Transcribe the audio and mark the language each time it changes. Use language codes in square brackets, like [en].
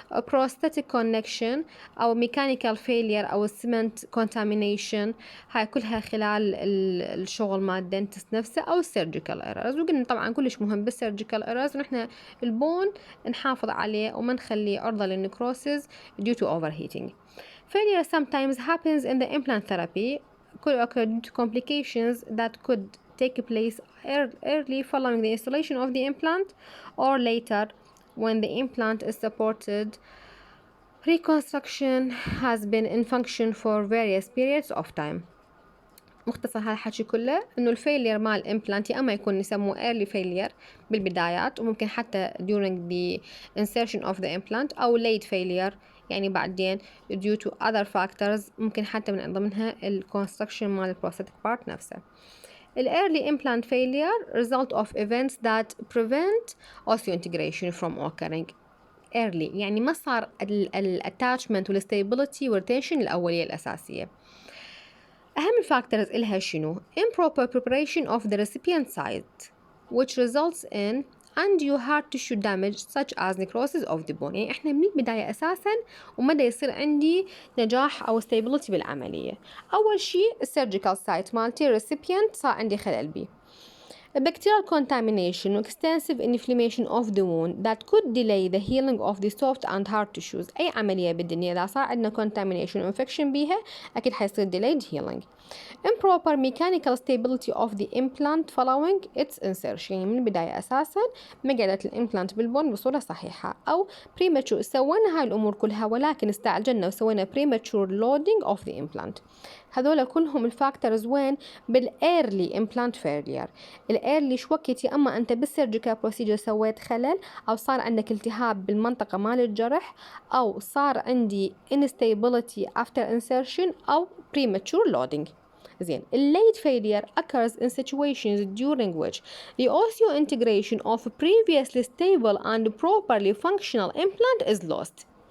[ar] prosthetic connection أو mechanical failure أو cement contamination، هاي كلها خلال الشغل مال الدنتست نفسه. أو surgical errors، وقلنا طبعا كلش مهم بالsurgical errors نحن البون نحافظ عليه وما نخليه عرضة للنكروسيس due to overheating. [en] Failure sometimes happens in the implant therapy, could occur due to complications that could take place early following the installation of the implant or later when the implant is supported. Reconstruction has been in function for various periods of time. [ar] مختصر هالحكي كله انه الفيلير مال الامبلانت يا اما يكون يسموه early failure بالبدايات، وممكن حتى during the insertion of the implant، او late failure يعني بعدين due to other factors، ممكن حتى من ضمنها الconstruction مال البروستاتيك بارت نفسه. [en] ال early implant failure result of events that prevent osseointegration from occurring early، [ar] يعني ما صار ال [en] attachment وال stability والretention الأولية الأساسية. [ar] أهم الفاكتورز إلها شنو؟ [en] improper preparation of the recipient site which results in undue hard tissue damage such as necrosis of the bone. [ar] يعني إحنا من البداية أساساً ومدى يصير عندي نجاح أو stability بالعملية. أول شيء السيرجيكال سايت مالتي recipient صار عندي خلل بيه. [en] Bacterial contamination و extensive inflammation of the wound that could delay the healing of the soft and hard tissues. [ar] أي عملية بالدنيا إذا صار عندنا contamination و infection بيها أكيد حيصير delayed healing. [en] Improper mechanical stability of the implant following its insertion، [ar] يعني من البداية أساسا ما قعدت الإمبلانت بالبون بصورة صحيحة. أو premature، سوينا هاي الأمور كلها ولكن استعجلنا وسوينا [en] premature loading of the implant. [ar] هذول كلهم الفاكتورز وين؟ بالايرلي امبلانت فيلير. الايرلي شو وقت؟ يا اما انت بالسيرجيكال بروسيجر سويت خلل، او صار عندك التهاب بالمنطقه مال الجرح، او صار عندي [en] instability after insertion، [ar] او premature loading. زين. [en] late failure occurs in situations during which the osseointegration of previously stable and properly functional implant is lost.